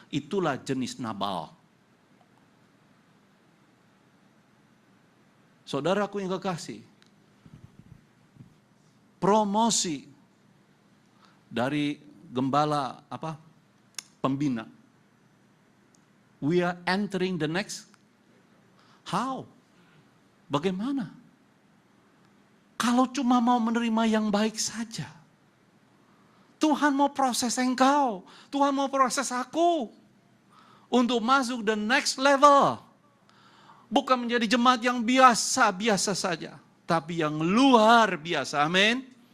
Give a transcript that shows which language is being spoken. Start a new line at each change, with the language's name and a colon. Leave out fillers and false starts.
Indonesian: Itulah jenis Nabal. Saudaraku yang kekasih, promosi dari gembala pembina.
English: We are entering the next. How?
Indonesian: Bagaimana? Kalau cuma mau menerima yang baik saja. Tuhan mau proses engkau, Tuhan mau proses aku untuk masuk
English: the next level.
Indonesian: Bukan menjadi jemaat yang biasa-biasa saja, tapi yang luar biasa. Amin.